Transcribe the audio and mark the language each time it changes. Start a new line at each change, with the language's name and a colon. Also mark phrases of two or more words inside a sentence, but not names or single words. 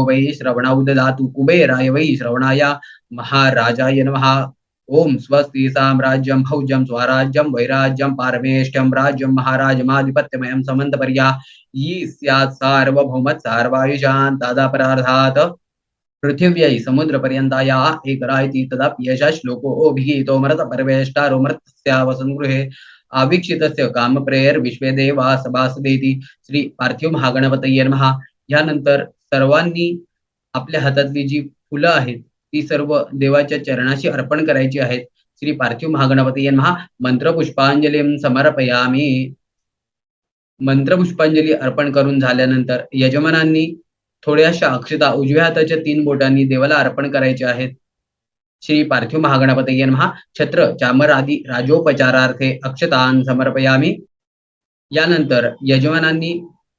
Sanskrit: वै श्रवणौ ददातु कुबेराय वै श्रवणाय महाराजाय नमः ओम स्वस्ति साम्राज्यं भौज्यं स्वराज्यं वैराज्यं पारमेष्ठ्यं राज्यं महाराजमाधिपत्यमयं समन्तपर्या यी स्यात् सार्वभौमत् सार्वायुषान् तदापराधात् पृथिव्यै समुद्रपर्यन्ताया एकरायति तदाप्येष श्लोको अभिगीतो मर्तपरवेष्टारोमर्तस्य वसन्तगृहे अवीक्षितस्य कामप्रेयर्विश्वे देवा सभासदेति श्री पार्थिव महागणपतये नमः।
Marathi: यानंतर सर्वांनी आपल्या हातातली जी फुलं आहेत ती सर्व देवाच्या चरणाशी अर्पण करायची आहेत।
Sanskrit: श्री पार्थिव महागणपतये नमः। मंत्रपुष्पांजलीं समर्पयामि।
Marathi: मंत्रपुष्पांजली अर्पण करून झाल्यानंतर यजमानांनी थोड्याशा अक्षता उजव्या हाताच्या 3 बोटांनी देवाला अर्पण करायचे आहेत।
Sanskrit: श्री पार्थिव महागणपतये नमः। छत्र चामर आदी राजोपचारार्थे अक्षतान् समर्पयामि।
Marathi: यानंतर यजमानांनी